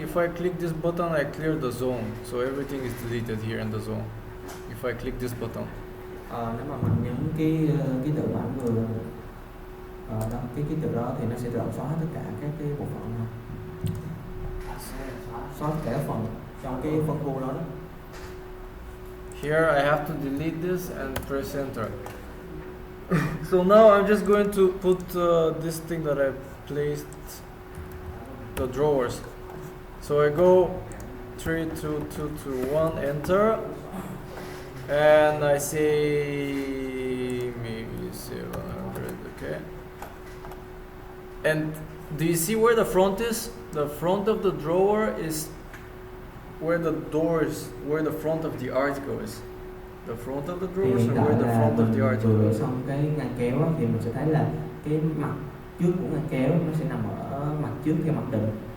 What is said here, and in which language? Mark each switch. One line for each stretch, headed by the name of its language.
English: If I click this button, I clear the zone, so everything is deleted here in the zone. If I click this button.
Vietnamese: Nếu mà mình nhấn cái ký tự mà anh vừa cái ký tự đó thì nó sẽ tự động xóa tất cả các cái bộ phận này, xóa tất cả các phần trong cái phân khu đó.
English: Here I have to delete this and press enter. So now I'm just going to put this thing that I placed, the drawers. So I go 3 2 2 2 1, enter, and I say maybe 700. Okay. And do you see where the front is? The front of the drawer is where the doors, where the front of the article is. The front of the drawers or where the front of the article
Vietnamese: vừa
English: is.
Vietnamese: xong cái ngăn kéo á, thì mình sẽ thấy là cái mặt trước của ngăn kéo nó sẽ nằm ở mặt trước theo mặc định.